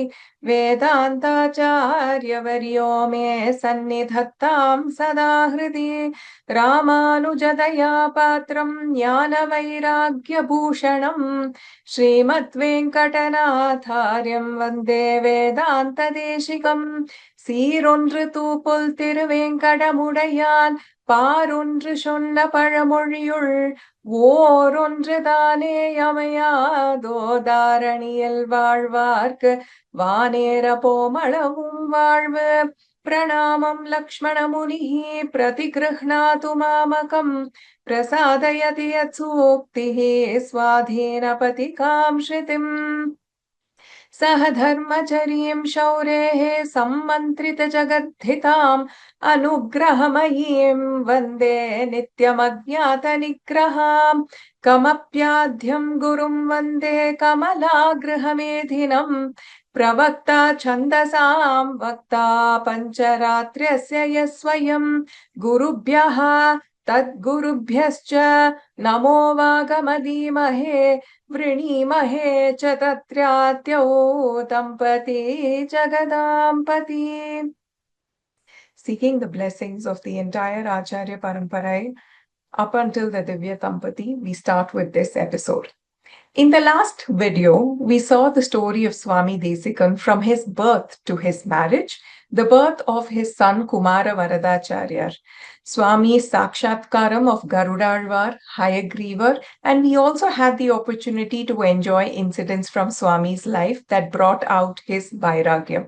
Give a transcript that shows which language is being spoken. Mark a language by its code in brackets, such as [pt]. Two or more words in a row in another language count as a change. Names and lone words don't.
[sa] वेदान्ताचार्यवर्यो मे सन्निधत्तां सदा हृदि रामानुजदया पात्रं ज्ञानवैराग्यभूषणम् श्रीमद्वेङ्कटनाथार्यं वन्दे वेदान्तदेशिकम् [ta] சீரொன்று தூப்புல் திருவேங்கடமுடையான் பாரொன்று சொன்ன பழமொழியுள் ஓரொன்று தானே அமையாதோ தாரணியில் வாழ்வார்க்கு வானேர போமளவும் வாழ்வு [sa] प्रणामं लक्ष्मणमुनिः प्रतिगृह्णातु मामकम् प्रसादयति यत् सूक्तिः स्वाधीनपतिकां श्रुतिम् सह धर्मचरीं शौरेः सम्मन्त्रितजगद्धिताम् अनुग्रहमयीं वन्दे नित्यमज्ञातनिग्रहाम् कमप्याद्यं गुरुं वन्दे कमलागृहमेधिनम् प्रवक्ता छन्दसां वक्ता पञ्चरात्र्यस्य यः स्वयं गुरुभ्यः तद्गुरुभ्यश्च नमो वागमधीमहे वृणीमहे च तत्रात्यौ दम्पती जगदाम्पती. [en] Seeking the blessings of the entire Acharya Parampara up until the Divya Dampati, we start with this episode. In the last video, we saw the story of Swami Deshikar from his birth to his marriage, the birth of his son Kumara Varadacharya, Swami's Sakshatkaram of Garudalvar, Hayagrivar, and we also had the opportunity to enjoy incidents from Swami's life that brought out his Vairagya.